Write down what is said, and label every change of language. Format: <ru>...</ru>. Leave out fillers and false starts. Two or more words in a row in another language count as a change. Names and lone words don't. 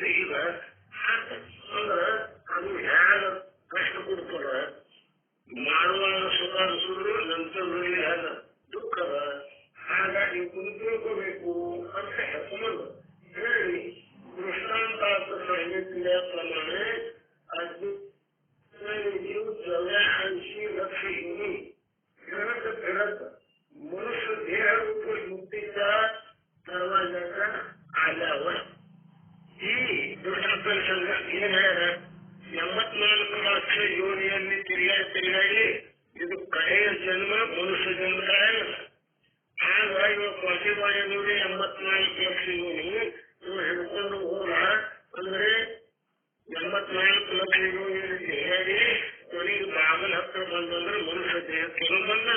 <kn>ಈಗ ಅಂದ್ರ ಅದು ಹೇಗ ಕಷ್ಟ ಕೊಡ್ತದ, ಮಾಡುವಾಗ ಸುಖ ಅನಿಸಿದ್ರು ನಂತರದಲ್ಲಿ ಹೇಗ ದುಃಖದ. ಹಾಗಾಗಿ ತಿಳ್ಕೋಬೇಕು ಅಂತ ಹೇಳ್ಕೊಂಡು ಹೇಳಿ ದೃಷ್ಟಾಂತಾರ್ಥ ಸಂಹಿತೆಯ ಪ್ರಮಾಣ 84 ಲಕ್ಷ</kn> <mr>योनी फिरत मनुष्य देह रूप मुक्तीचा दरवाजाचा आल्यावर</mr> <kn>ಈ ದೃಷ್ಟಾಂತ ಸಂಘ ಏನ್ ಹೇಳ್ಯಾರ, 84 ಲಕ್ಷ ಯೋನಿಯಲ್ಲಿ ತಿರುಗಾಡಿ ಇದು ಕಡೆಯ ಜನ್ಮ ಮನುಷ್ಯ ಜನ್ಮ ಆಗಲ್ಲ. ಆಗ ಇವಾಗ ಪ್ರತಿಭಾಯ ನೋಡಿ 84 ಲಕ್ಷ ಯೋನಿ ಇವು ಹಿಡ್ಕೊಂಡು ಹೋದ ಅಂದ್ರೆ 84 ಲಕ್ಷ ಯೋನಿಯಲ್ಲಿ ತಿರುಗಾಡಿ ಕೊನೆಗೆ ಬಾಗಲ ಹತ್ರ ಬಂದಂದ್ರೆ ಮನುಷ್ಯ ದೇಹಕ್ಕೆ ಬಂದನು.</kn>